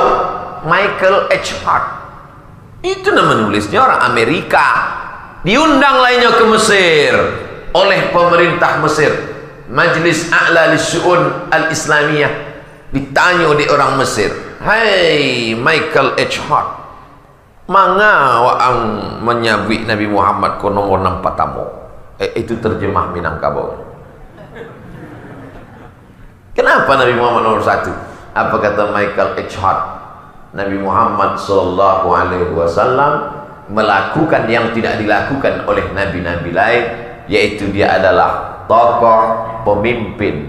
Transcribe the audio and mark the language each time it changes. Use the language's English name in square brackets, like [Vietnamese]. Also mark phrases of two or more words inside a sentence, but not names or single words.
[Indonesian] Michael H. Hart itu nama menulisnya orang Amerika. Diundang lainnya ke Mesir oleh pemerintah Mesir, Majlis A'la Lissu'un Al-Islamiyah. Ditanya oleh orang Mesir, "Hai Michael H. Hart, [Minangkabau] manga waang menyabui Nabi Muhammad ko nomor 6 patamu?" [Indonesian] Itu terjemah Minangkabau. Kenapa Nabi Muhammad nomor 1? Apa kata Michael H. Hart? Nabi Muhammad [Arabic] sallallahu alaihi wasallam [Indonesian] melakukan yang tidak dilakukan oleh nabi-nabi lain, yaitu dia adalah tokoh pemimpin.